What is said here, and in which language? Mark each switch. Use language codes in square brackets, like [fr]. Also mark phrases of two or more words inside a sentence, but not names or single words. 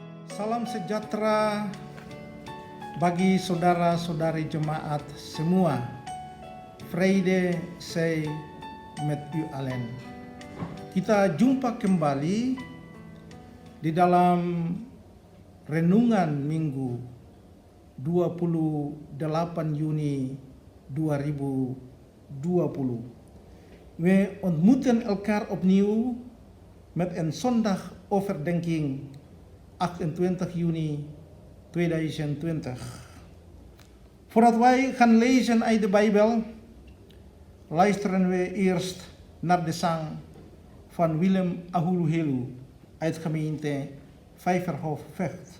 [id] Salam sejahtera bagi saudara-saudari jemaat semua. Friday say Matthew Allen. Kita jumpa kembali di dalam renungan Minggu 28 Juni 2020. [nl] We ontmoeten elkaar opnieuw met een zondag overdenking 28 juni 2020. Voordat wij gaan lezen uit de Bijbel, luisteren we eerst naar de zang van Willem Ahuluhelu uit gemeente Vijverhof Vecht.